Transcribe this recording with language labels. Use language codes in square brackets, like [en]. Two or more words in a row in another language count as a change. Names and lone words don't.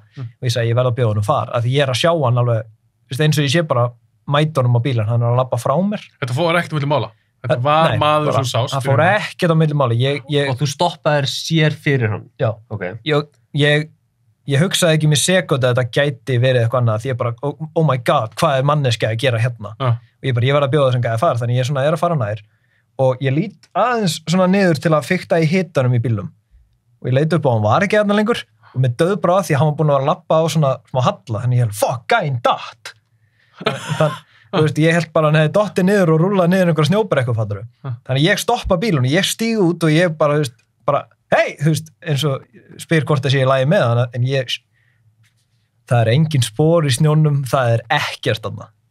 [is] Og ég sagði, ég verð að bjóða hann fara, af því ég er að sjá hann alveg, þú veist, eins og ég sé bara mætunum á bílan, hann er að labba frá mér. Þetta fór ekkert á milli mála? Þetta var maður sem sást? Það fór ekkert á milli mála. Og þú stoppaðir sér fyrir hann? Já. Okay. Ég hugsaði ekki mér sekúndu að þetta gæti verið eitthvað annað, því ég bara, [en] oh my god, [is] hvað er manneskja að gera hérna? Og ég verð að bjóða þessum gæi að fara, þannig ég er að fara nær og ég lít aðeins svona niður til að fikta í hitanum í bílum og ég leit upp á hann var ekki þarna lengur og mér döð bara því að hann var búin að vera að labba á svona smá halla, þannig ég held, fuck, gæinn datt þú veist, ég held bara hann hefði dottið niður og rúlaði niður einhverja snjóbrekku, fattur þannig ég stoppa bílunum, ég stíg út og ég bara, þú veist, hei, þú veist, eins og spyr hvort það sé í lagi með hann, en það engin spor í snjónum, það ekkert þarna.